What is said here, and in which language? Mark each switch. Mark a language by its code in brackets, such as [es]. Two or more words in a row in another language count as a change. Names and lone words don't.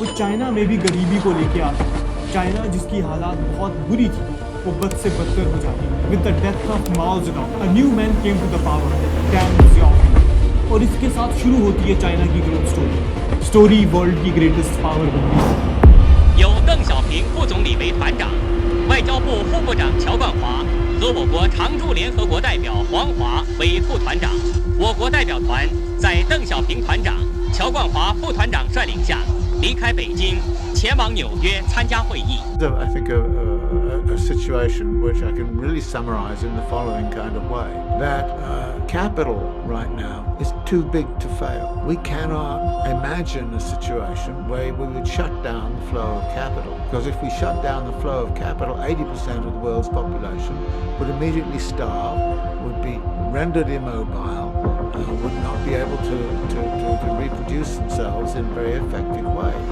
[hi] वो चाइना में भी गरीबी को लेके आता है। चाइना जिसकी हालात बहुत बुरी थी वो बद से बदतर हो जाती है। [en] with the death of Mao Zedong, a new man came to the power, डेंग ज़ियाओपिंग, [hi] और इसके साथ शुरू होती है चाइना की [en] growth story. [hi] स्टोरी वर्ल्ड की [en] greatest power [hi] बनती है। [zh] 由邓小平副总理为团长，外交部副部长乔冠华和我国常驻联合国代表黄华为副团长。我国代表团在邓小平团长、乔冠华副团长率领下离开北京，前往纽约参加会议。 [en] I think a situation which I can really summarize in the following kind of way: that capital right now is too big to fail. We cannot imagine a situation where we would shut down the flow of capital, because if we shut down the flow of capital, 80% of the world's population would immediately starve, would be rendered immobile, would not be able to reproduce themselves in very effective ways.